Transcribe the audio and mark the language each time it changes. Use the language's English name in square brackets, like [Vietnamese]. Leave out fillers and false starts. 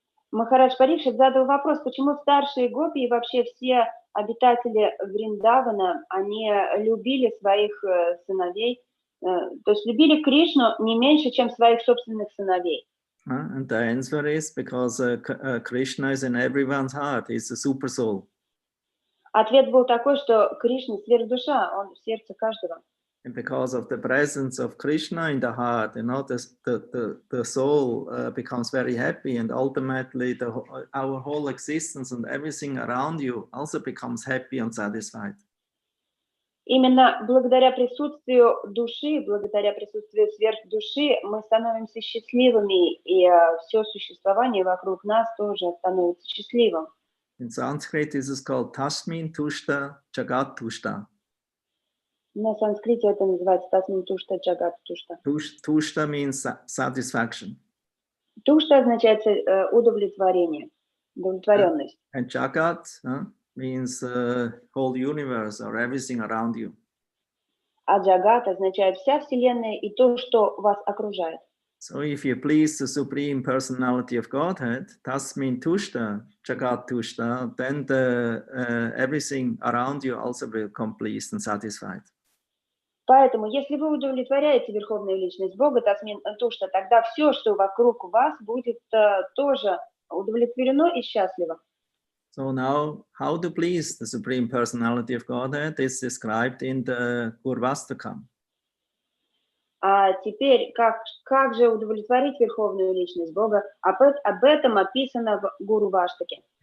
[Russian] Махарадж Парикшит задал вопрос, почему старшие гопи и вообще все обитатели Вриндавана, они любили своих сыновей, то есть любили Кришну не меньше, чем своих собственных сыновей. [English] And the answer is because Krishna is in everyone's heart, he's the super soul. [Russian] Ответ был такой, что Кришна сверхдуша, он в сердце каждого. [English] And because of the presence of Krishna in the heart, you know, the soul becomes very happy, and ultimately our whole existence and everything around you also becomes happy and satisfied. [Russian] Именно благодаря присутствию души, благодаря присутствию сверхдуши мы становимся счастливыми, и все существование вокруг нас тоже становится счастливым. [English] In Sanskrit, this is called [Sanskrit] Tasmin Tushta Jagat Tushta. [Russian] На санскрите это называется [Sanskrit] Тасмин Тушта Джагат Тушта. [English] Tushta means satisfaction. [Russian] Тушта означает удовлетворение, удовлетворенность. [English] And Jagat means whole universe or everything around you. [Russian] А Джагат означает вся Вселенная и то, что вас окружает. [English] So if you please the Supreme Personality of Godhead, [Sanskrit] Tasmin Tushta Jagat Tushta, [English] then everything around you also will become pleased and satisfied. [Russian] Поэтому, если вы удовлетворяете Верховную Личность Бога, [Sanskrit] Тасмин Тушта, [Russian] тогда все, что вокруг вас, будет тоже удовлетворено и счастливо. [English] So now, how to please the Supreme Personality of Godhead is described in the Gurvastakam. [Russian] А теперь, как же удовлетворить Верховную Личность Бога? Об этом описано в Гуру Ваштаке.